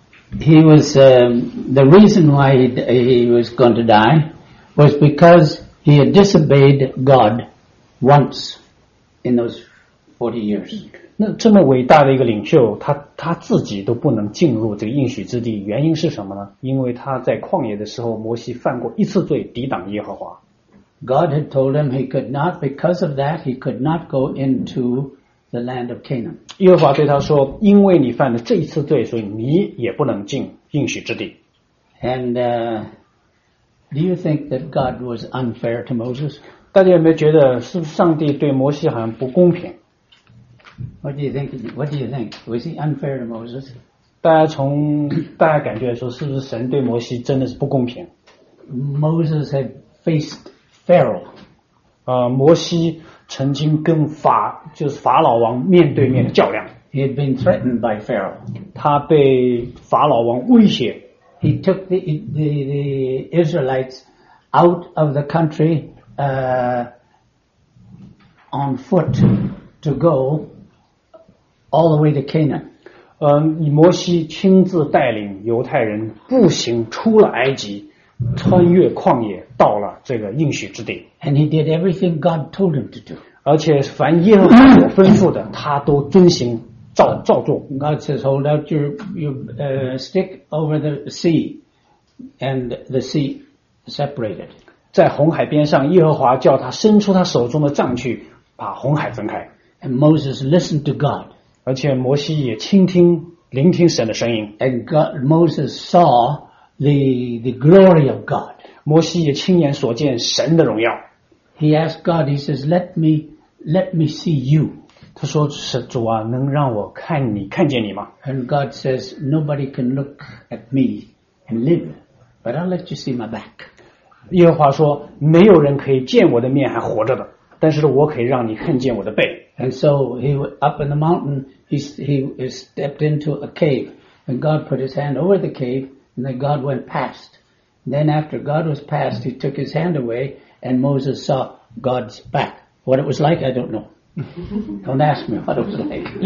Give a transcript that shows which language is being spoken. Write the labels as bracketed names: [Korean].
[English] The reason why he was going to die was because he had disobeyed God once in those 40 years. [Chinese] 那这么伟大的一个领袖，他自己都不能进入这个应许之地，原因是什么呢？因为他在旷野的时候，摩西犯过一次罪，抵挡耶和华。 [English] God had told him he could not, because of that, he could not go into. The land of Canaan. [Chinese] 耶和华对他说，因为你犯了这一次罪，所以你也不能进应许之地。 [English] And do you think that God was unfair to Moses? [Chinese] 大家有没有觉得是上帝对摩西好像不公平？ [English] What do you think? What do you think? Was he unfair to Moses? [Chinese] 大家从大家感觉来说，是不是神对摩西真的是不公平？ [English] Moses had faced Pharaoh. [Chinese] 摩西曾经跟法老王面对面的较量。 [English] He had been threatened by Pharaoh. [Chinese] 他被法老王威胁。 [English] He took the Israelites out of the country on foot to go all the way to Canaan. [Chinese] 摩西亲自带领犹太人步行出了埃及，穿越旷野，到了这个应许之地。 [English] And he did everything God told him to do. [Chinese] 而且凡耶和华所吩咐的，他都遵行。照做。 [English] God says, hold out your stick over the sea, and the sea separated. [Chinese] 在红海边上，耶和华叫他伸出他手中的杖去，把红海分开。 [English] And Moses listened to God. [Chinese] 而且摩西也聆听神的声音。 [English] And Moses saw the glory of God. [Chinese] 摩西也亲眼所见神的荣耀。 [English] He asked God, he says, let me see you. [Chinese] 他说是主啊能让我看你看见你吗 [English] And God says nobody can look at me and live but I'll let you see my back [Chinese] 耶和华说没有人可以见我的面还活着的但是我可以让你看见我的背 [English] And so he went up in the mountain he stepped into a cave and God put his hand over the cave and then God went past then after God was past he took his hand away and Moses saw God's back what it was like I don't knowDon't ask me what it was like.